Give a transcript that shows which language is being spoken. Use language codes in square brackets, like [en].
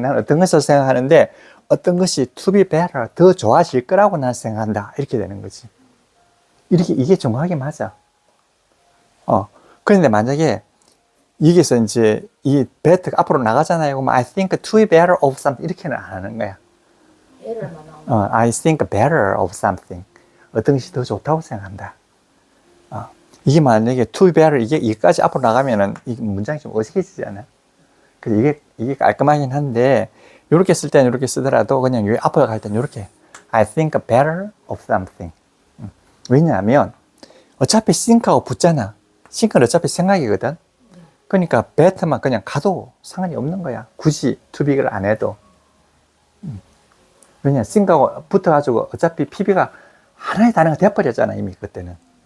[ko] 난 어떤 것을 생각하는데 어떤 것이 [en] to be better. [ko] 더 좋아질 거라고 난 생각한다. 이렇게 되는 거지. 이게 정확하게 맞아. 그런데 만약에 여기서 이제 이 better가 앞으로 나가잖아요. 그럼 [en] I think to be better of something. [ko] 이렇게는 안 하는 거야. 에러만 나오면. [en] I think better of something. [ko] 어떤 것이 더 좋다고 생각한다. 이게 만약에 [en] to be better, [ko] 이게까지 앞으로 나가면은 이 문장이 좀 어색해지잖아. 그래서 이게 깔끔하긴 한데, 요렇게 쓸 때는 이렇게 쓰더라도 그냥 요 앞으로 갈 때는 요렇게. [en] I think better of something. [ko] 왜냐하면, 어차피 think하고 붙잖아. think는 어차피 생각이거든. 그러니까 better만 그냥 가도 상관이 없는 거야. 굳이 [en] to be [ko] 를 안 해도. 왜냐, think하고 붙어가지고 어차피 PB가 하나의 단어가 돼버렸잖아, 이미 그때는.